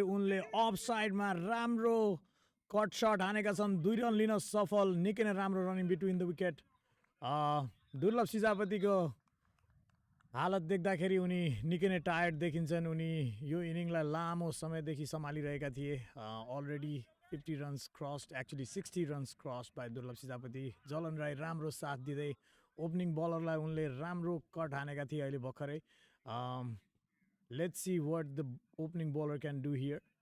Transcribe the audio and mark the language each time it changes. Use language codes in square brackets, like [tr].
[ne] उनले अफ साइडमा राम्रो कट सट हानेका छन्. 2 रन लिन सफल. निकै नै राम्रो [en] Running between the wicket. [ne] दुर्लभ सिजापतिको हालत देख्दाखेरि उनी निकै नै टायर्ड देखिन्छन्. उनी यो इनिङलाई लामो समयदेखि सम्हालिरहेका थिए. [en] Already 50 runs crossed, actually 60 runs crossed by Durlab Sidapati. [ne] Jalan Rai राम्रो साथ दिँदै ओपनिङ बलरलाई उनले राम्रो कट हानेका थिए अहिले भर्खरै. [en] Let's see what the opening bowler can do here.